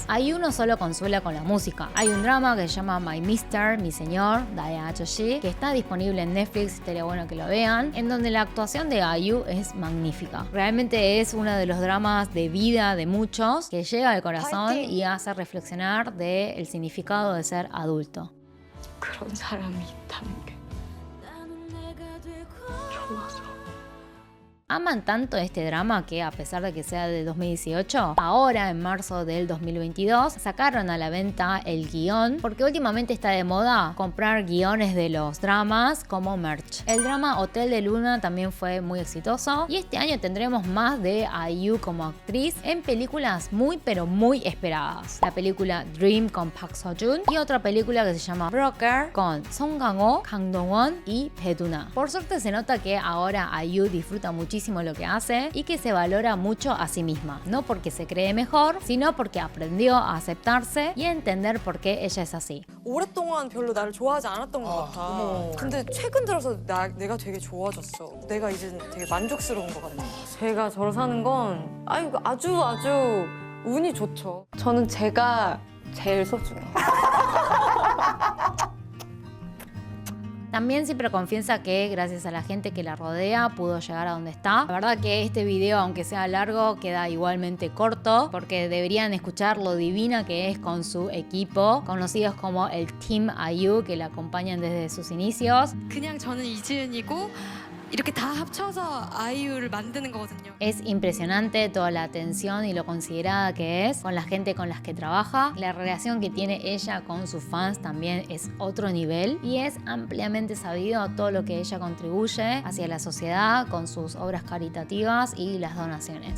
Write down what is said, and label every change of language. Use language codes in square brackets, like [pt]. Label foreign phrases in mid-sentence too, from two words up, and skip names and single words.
[es] IU no solo consuela con la música, hay un drama que se llama My Mister, Mi Señor, Dae Achoshi, que está disponible en Netflix, estaría bueno que lo vean, en donde la actuación de IU es magnífica. Realmente es uno de los dramas de vida de muchos que llega al corazón y hace reflexionar del significado de ser adulto. [ko] 그런 사람이 있다는 게 좋아서. [es] Aman tanto este drama que, a pesar de que sea de 2018, ahora en marzo del 2022 sacaron a la venta el guión, porque últimamente está de moda comprar guiones de los dramas como merch. El drama Hotel de Luna también fue muy exitoso y este año tendremos más de IU como actriz en películas muy pero muy esperadas. La película Dream con Park Seo-joon y otra película que se llama Broker con Song Kang-ho, Kang Dong-won y Bae-duna. Por suerte se nota que ahora IU disfruta muchísimo lo que hace y que se valora mucho a sí misma. No porque se cree mejor, sino porque aprendió a aceptarse y a entender por qué ella es así. [ko] 오랫동안 별로 나를 좋아하지 않았던 것 같아. 근데 최근 들어서 내가 되게 좋아졌어. 내가 이제 되게 만족스러운 것 같아. 제가 저를 사는 건 아주 운이 좋죠. 저는 제가 제일 소중해요. [es] También siempre confiesa que gracias a la gente que la rodea pudo llegar a donde está. La verdad que este video, aunque sea largo, queda igualmente corto porque deberían escuchar lo divina que es con su equipo, conocidos como el Team IU, que la acompañan desde sus inicios. [ko] 그냥 저는 이지은이고 이렇게 다 합쳐서 아이유를 만드는 거거든요. [es] Es impresionante toda la atención y lo considerada que es con la gente con las que trabaja. La relación que tiene ella con sus fans también es otro nivel y es ampliamente sabido todo lo que ella contribuye hacia la sociedad con sus obras caritativas y las donaciones.